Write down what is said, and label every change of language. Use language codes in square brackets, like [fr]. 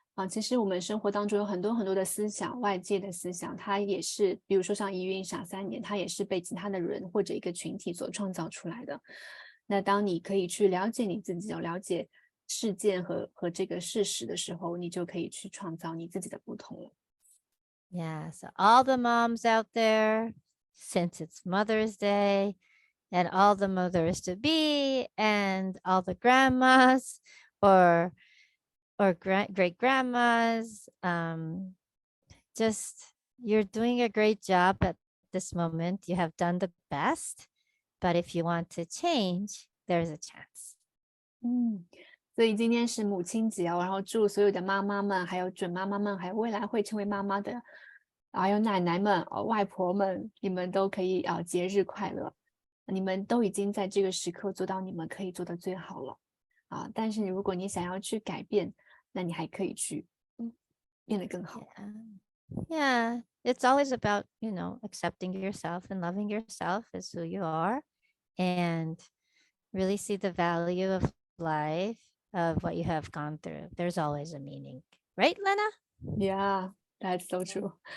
[zh] 其实我们生活当中有很多很多的思想，外界的思想，它也是，比如说像疑云傻3年，它也是被其他的人或者一个群体所创造出来的。那当你可以去了解你自己，了解事件和这个事实的时候，你就可以去创造你自己的不同了。 [en] Yeah, so all the moms out there, since it's Mother's Day, and all the mothers to be, and all the grandmas or great grandmas, just you're doing a great job at this moment. You have done the best, but if you want to change, there's a chance. [zh] 所以今天是母亲节然后祝所有的妈妈们，还有准妈妈们，还有未来会成为妈妈的，还有奶奶们、外婆们，你们都可以节日快乐。你们都已经在这个时刻做到你们可以做的最好了但是如果你想要去改变，那你还可以去变得更好。 [en] Yeah, it's always about, accepting yourself and loving yourself as who you are and really see the value of life, of what you have gone through. There's always a meaning. Right, Lena? Yeah, that's so true.